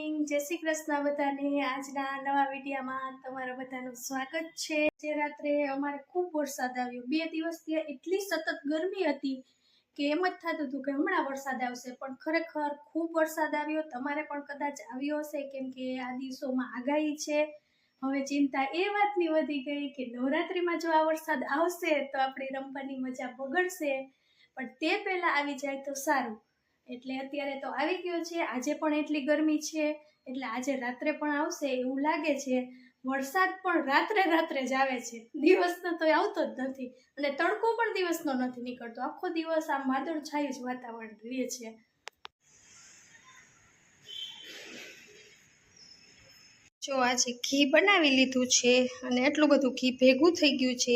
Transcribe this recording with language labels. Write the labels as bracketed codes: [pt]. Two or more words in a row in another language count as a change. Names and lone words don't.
[gu] જય શ્રી કૃષ્ણ બધાને આજના નવા વીડિયોમાં તમારા બધાનું સ્વાગત છે। જે રાત્રે અમારે ખૂબ વરસાદ આવ્યો। 2 દિવસથી એટલી સતત ગરમી હતી કે એમ જ થતું હતું કે હમણાં વરસાદ આવશે, પણ ખરેખર ખૂબ વરસાદ આવ્યો। તમારે પણ કદાચ આવ્યો હશે કેમ કે આ દિવસોમાં આગાહી છે। હવે ચિંતા એ વાતની વધી ગઈ કે નવરાત્રિમાં જો આ વરસાદ આવશે તો આપણી રમવાની મજા બગડશે, પણ તે પહેલા આવી જાય તો સારું। એટલે અત્યારે તો આવી ગયો છે। આજે પણ એટલી ગરમી છે એટલે આજે રાત્રે પણ આવશે એવું લાગે છે। વરસાદ પણ રાત્રે જ આવે છે, દિવસનો તો આવતો જ નથી અને તડકો પણ દિવસનો નથી નીકળતો। આખો દિવસ આમ વાદળછાયું જ વાતાવરણ રહે છે। જો આજે ઘી બનાવી લીધું છે અને એટલું બધું ઘી ભેગું થઈ ગયું છે।